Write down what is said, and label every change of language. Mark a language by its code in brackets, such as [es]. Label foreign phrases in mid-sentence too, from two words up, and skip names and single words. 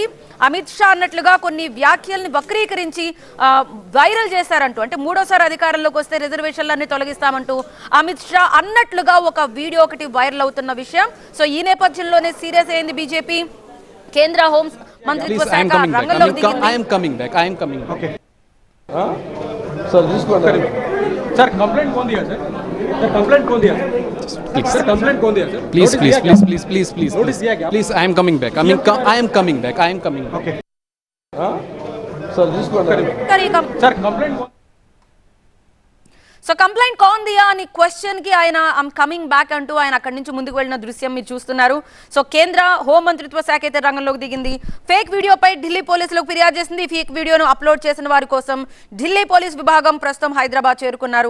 [te] అమిత్ షా అన్నట్లుగా కొన్ని వ్యాఖ్యల్ని వక్రీకరించి వైరల్ చేశారంటూ, అంటే మూడోసారి అధికారంలోకి వస్తే రిజర్వేషన్లన్నీ తొలగిస్తామంటూ అమిత్ షా అన్నట్లుగా ఒక వీడియో ఒకటి వైరల్ అవుతున్న విషయం. సో ఈ నేపథ్యంలోనే సీరియస్ అయింది బీజేపీ. కేంద్ర హోం మంత్రిత్వ శాఖ రంగంలోకి దిగింది. [hi] सर कंप्लेंट कौन दिया सर? सर कंप्लेंट कौन दिया सर? कंप्लेंट कौन दिया सर? [en] Please, I am coming back. I am coming back. Okay. Sir, just go ahead. [hi] सर कंप्लेंट कौन? [te] సో [hi] कंप्लेंट कौन दिया [te] అని క్వశ్చన్ కి ఆయన [en] I'm coming back [te] అంటూ ఆయన అక్కడి నుంచి ముందుకు వెళ్ళిన దృశ్యం మీరు చూస్తున్నారు. సో కేంద్ర హోం మంత్రిత్వ శాఖ అయితే రంగంలోకి దిగింది. ఫేక్ వీడియోపై ఢిల్లీ పోలీసులకు ఫిర్యాదు చేసింది. ఫేక్ వీడియోను అప్లోడ్ చేసిన వారి కోసం ఢిల్లీ పోలీస్ విభాగం ప్రస్తుతం హైదరాబాద్ చేరుకున్నారు.